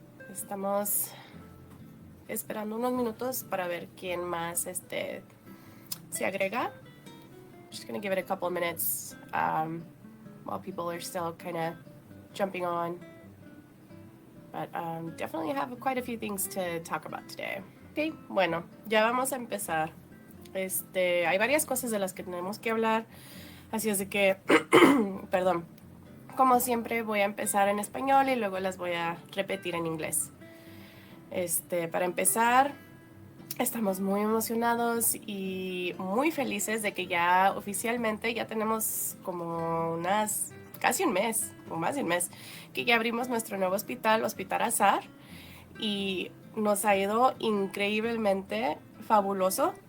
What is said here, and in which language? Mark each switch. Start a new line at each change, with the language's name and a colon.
Spanish: Estamos esperando unos minutos para ver quién más se agrega.
English: Just gonna give it a couple of minutes while people are still kind of jumping on. But definitely have quite a few things to talk about today.
Spanish: Ok, bueno, ya vamos a empezar. Hay varias cosas de las que tenemos que hablar, así es de que, perdón, como siempre voy a empezar en español y luego las voy a repetir en inglés. Para empezar, estamos muy emocionados y muy felices de que ya oficialmente ya tenemos como casi un mes, o más de un mes, que ya abrimos nuestro nuevo hospital, Hospital Azar, y nos ha ido increíblemente fabuloso.